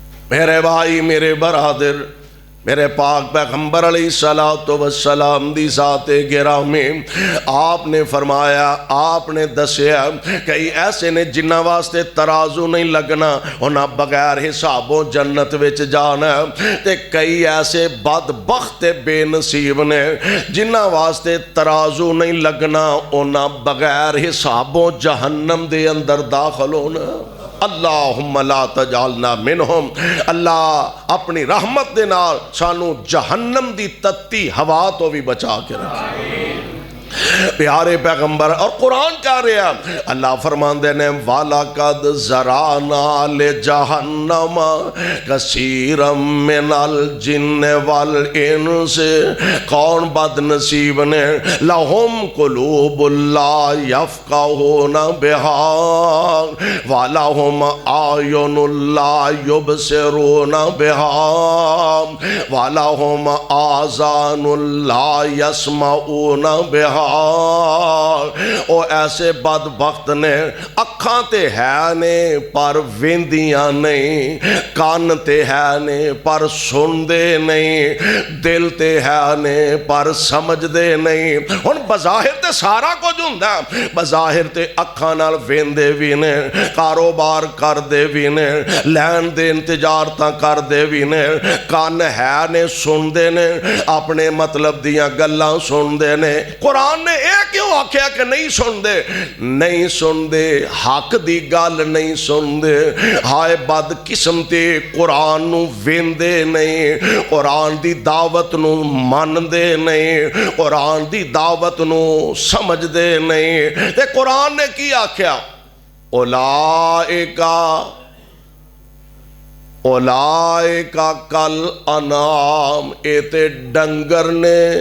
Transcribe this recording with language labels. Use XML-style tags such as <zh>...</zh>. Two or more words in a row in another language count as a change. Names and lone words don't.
<pa>میرے بھائی میرے برادر میرے پاک پیغمبر علیہ الصلوۃ والسلام دی ذات گرامی آپ نے فرمایا آپ نے دسیا کئی ایسے نے جنہ واسطے ترازو نہیں لگنا انہاں بغیر حسابوں جنت وچ جانا تے کئی ایسے بدبخت بے نصیب نے جنہ واسطے ترازو نہیں لگنا انہاں بغیر حسابوں جہنم دے اندر داخل ہونا</pa> <ar>اللہم لا تجعلنا منہم</ar> <pa>اللہ اپنی رحمت دے نال سانو جہنم دی تتی ہوا تو بھی بچا کے رکھے پیارے پیغمبر اور قرآن کہہ رہے ہیں اللہ فرماندے نے</pa> <ar>وَلَقَدْ زَرَعْنَا لِجَهَنَّمَ كَثِيرًا مِّنَ الْجِنِّ وَالْإِنسِ</ar> <pa>کون بد نصیب نے</pa> <ar>لَهُمْ قُلُوبٌ لَا يَفْقَهُونَ بِهَا وَلَهُمْ أَعْيُنٌ لَا يُبْصِرُونَ بِهَا وَلَهُمْ آذَانٌ لَا يَسْمَعُونَ بِهَا</ar> <pa>او ایسے بدبخت نے اکھاں تے ہے نے پر ویندیاں نہیں کان تے ہے نے پر سن دے نہیں دل تے ہے نے پر سمجھ دے نہیں ہن بظاہر تے سارا کچھ ہوندا بظاہر تے اکھاں نال ویندے وی نے کاروبار کر دے وی نے لین دین تجارتاں کر دے وی نے کان ہے نے سن دے نے اپنے مطلب دیاں گلاں سن دے نے قرآن نے ایک کیوں آکھیا کہ نہیں سن دے حق دی گل نہیں سن دے ہائے بد قسم تے قرآن نو ویندے نہیں قرآن دی دعوت نو من دے نہیں قرآن دی دعوت نو سمجھ دے نہیں تے قرآن نے کی آکھیا</pa> <ar>اولائکا کل انعام</ar> <pa>اے تے ڈنگر نے</pa>